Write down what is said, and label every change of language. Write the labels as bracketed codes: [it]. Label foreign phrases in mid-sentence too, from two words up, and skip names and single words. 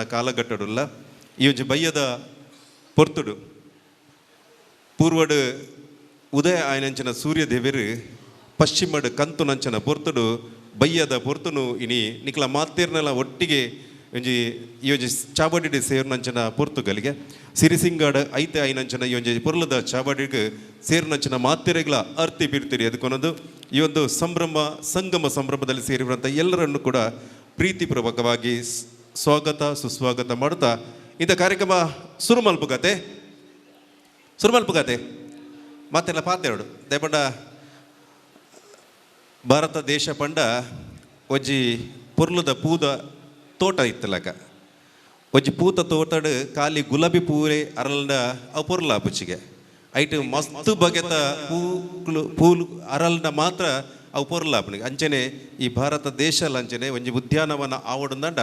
[tcy] ಕಾಲಘಟ್ಟಡುಲ್ಲ ಈ ಒಂಜಿ ಬಯ್ಯದ ಪೊರ್ತುಡು ಪೂರ್ವಡು ಉದಯ ಆಯನಂಚನ ಸೂರ್ಯ ದೇವರು ಪಶ್ಚಿಮಡು ಕಂತು ನಂಚನ ಪೊರ್ತುಡು ಬಯ್ಯದ ಪೊರ್ತುನು ಇನಿ ನಿಕ್ಲ ಮಾತೇರ್ನೆಲ್ಲ ಒಟ್ಟಿಗೆ ಒಂಜಿ ಈ ಒಂಜಿ ಚಾಬಡಿಡಿ ಸೇರ್ನಂಚನ ಪೊರ್ತುಗಲಿಗೆ ಸಿರಿಸಿಂಗಾಡ ಐತೆ ಆಯ್ನಂಚನ ಈ ಒಂಜಿ ಪೊರ್ಲದ ಚಾಬಡಿಗೆ ಸೇರ್ನಂಚನ ಮಾತೆರೆಗಳ ಅರ್ತಿ ಬಿಡ್ತೀರಿ [kn] ಅದಕ್ಕೊಂದು ಈ ಒಂದು ಸಂಭ್ರಮ ಸಂಗಮ ಸಂಭ್ರಮದಲ್ಲಿ ಸೇರಿರುವಂಥ ಎಲ್ಲರನ್ನು ಕೂಡ ಪ್ರೀತಿಪೂರ್ವಕವಾಗಿ ಸ್ವಾಗತ ಸುಸ್ವಾಗತ ಮಾಡ್ತಾ [tcy] ಇಂಥ ಕಾರ್ಯಕ್ರಮ ಶುರು ಮಲ್ಪುಗತೆ ಮತ್ತೆಲ್ಲ ಪಾತೆರಡು ದಯಪಂಡ ಭಾರತ ದೇಶ ಪಂಡ ಒಂಜಿ ಪೊರ್ಲುದ ಪೂದ ತೋಟ ಇತ್ತಲಕ ಒಂಜಿ ಪೂತ ತೋಟಡು ಖಾಲಿ ಗುಲಾಬಿ ಪೂರೆ ಅರಲ್ನ ಅವು ಪೊರ್ಲ ಪುಚ್ಚಿಗೆ ಐಟು ಮಸ್ತ್ ಬಗೆತ ಪೂಲು ಅರಲ್ನ ಮಾತ್ರ ಅವು ಪೊರ್ಲಾಪನಿಗೆ ಅಂಚನೆ ಈ ಭಾರತ ದೇಶಲ್ಲ ಅಂಚನೆ ಒಂಜಿ ಉದ್ಯಾನವನ ಆವಡಂದಂಡ